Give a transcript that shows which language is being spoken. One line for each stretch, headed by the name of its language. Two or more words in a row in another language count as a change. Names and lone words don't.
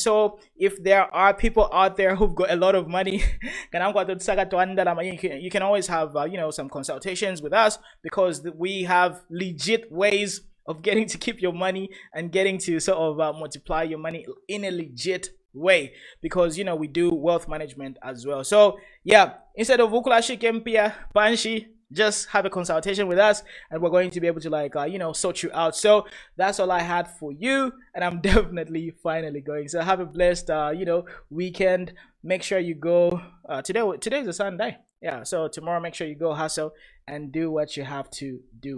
English: So if there are people out there who've got a lot of money, you can always have some consultations with us, because we have legit ways of getting to keep your money and getting to sort of multiply your money in a legit way, because we do wealth management as well. So yeah, instead of
Bemba: ukulashi kempia panshi,
English: just have a consultation with us and we're going to be able to like sort you out. So that's all I had for you, and I'm definitely finally going. So have a blessed weekend. Make sure you go today's a Sunday, yeah, so tomorrow make sure you go hustle and do what you have to do.